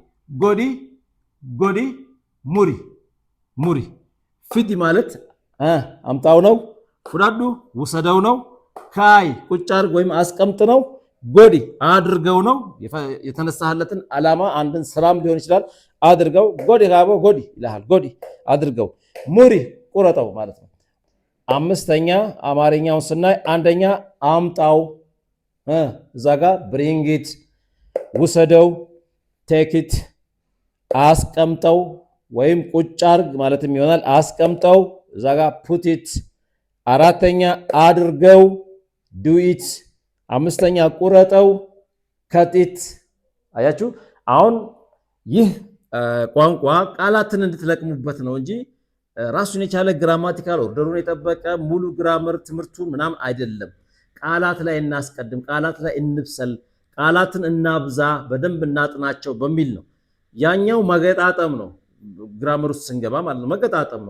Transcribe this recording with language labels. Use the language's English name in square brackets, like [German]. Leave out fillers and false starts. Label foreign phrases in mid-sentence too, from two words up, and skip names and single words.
[Oromo] ጎዲ ሙሪ ፊዲ [Amharic] ማለት አምጣው ነው ፉዳዱ ውሰደው ነው ካይ ቁጭ አርግ ወይም አስቀምጥ ነው ጎዲ አድርገው ነው የተነሳህለትን አላማ አንድን ስራም ሊሆን ይችላል አድርገው [Oromo] ጎዲ ጋቦ ጎዲ [Amharic] ይላል ጎዲ አድርገው ሙሪ ቁረጠው ማለት ነው አምስተኛ አማርኛውን ስናይ አንደኛ አምጣው እዛ ጋር [English] bring it [Amharic] ውሰደው [English] take it [Amharic] አስቀምጠው ወይም ቁጭ አርግ ማለትም ይሆናል አስቀምጠው እዛ ጋር [English] put it [Amharic] አራተኛ አድርገው [English] do it [Amharic] አምስተኛ ቁረጠው [English] cut it [Amharic] አያችሁ አሁን ይህ ቋንቋ ቃላትን እንድትለቅሙበት ነው እንጂ ራሱን የቻለ [English] grammatical order [Amharic] የጠበቀ ሙሉ ግራመር ትምህርቱን ምናም አይደለም ቃላት ላይ እናስቀድም ቃላት ላይ እንብሰል ቃላትን እናብዛ በደንብ እናጥናቸው በሚል ነው ያኛው መገጣጠም ነው ግራመር ውስጥ ስንገባ ማለት ነው መገጣጠም ነው